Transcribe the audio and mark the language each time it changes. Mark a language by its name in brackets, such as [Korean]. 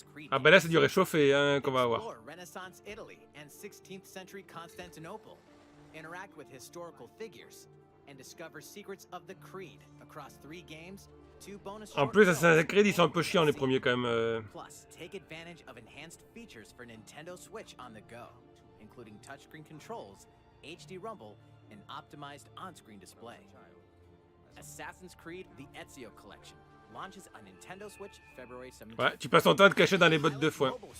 [French] Ah bah là c'est du réchauffé hein, qu'on va avoir. [English] Renaissance Italy and 16th century Constantinople. Interact with historical figures and discover secrets of the Creed across 3 games. [French] En plus, Assassin's Creed, ils sont un peu chiants les premiers quand même. [English] Plus, take advantage of enhanced features for Nintendo Switch on the go, including touchscreen controls, HD rumble, and optimized on-screen display. Assassin's Creed: The Ezio Collection launches on Nintendo Switch February 17th. [French] Ouais, tu passes ton temps à te cacher dans les bottes de foin.